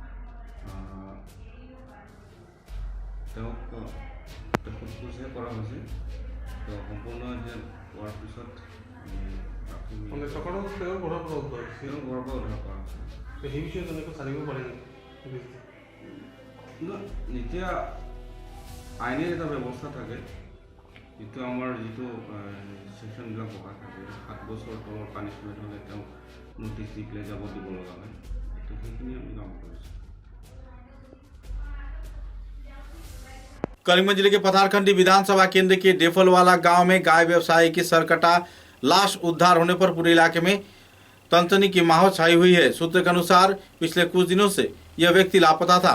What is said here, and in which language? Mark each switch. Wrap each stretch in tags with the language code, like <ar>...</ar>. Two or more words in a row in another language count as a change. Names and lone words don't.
<as>তেওঁক সোধপোছহে কৰা হৈছে। তো সম্পূৰ্ণ এতিয়া হোৱাৰ পিছত টকাটো তেওঁৰ ঘৰৰ পৰা উদ্ধাৰ হৈছে। তেওঁ ঘৰৰ পৰা উদ্ধাৰ কৰা হৈছে। সেই বিষয়ে তেনেকৈ জানিব পাৰে নেকি? এতিয়া আইনের এটা ব্যবস্থা থাকে, কিন্তু আমার যিটো সেকশনবিলাক বহা থাকে 7 বছৰ তলৰ পানিশমেন্ট হলে তেওঁ নোটিস দি পেলাই যাব দিব লগা হয়। তো সেইখিনি আমি কাম কৰিছোঁ।</as> <hi>करीमगंज जिले के पथारखंडी विधानसभा केंद्र के डेफलवाला गांव में गाय व्यवसायी की सरकटा लाश उद्धार होने पर पूरे इलाके में तनतनी की माहौल छाई हुई है। सूत्र के अनुसार पिछले कुछ दिनों से यह व्यक्ति लापता था।</hi>